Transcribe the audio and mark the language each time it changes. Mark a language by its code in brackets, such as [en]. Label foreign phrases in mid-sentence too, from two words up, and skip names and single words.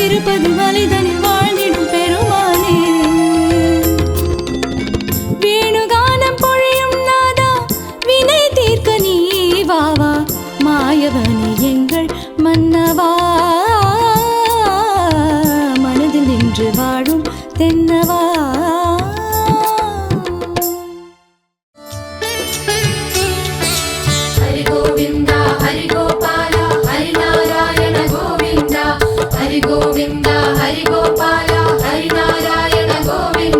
[ta] திருப்பதி மலைதனில் வாழ்ந்திடும் பெருமானே. வேணுகானம் பொழியும் நாதா வினை தீர்க்க நீ வாவா, மாயவனே எங்கள் மன்னவா, மனதில் நின்று வாழும் தென்னவா. [te] హరి గోవింద హరి గోపాల హరి నారాయణ గోవింద, హరి గోవింద హరి గోపాల హరి నారాయణ గోవింద.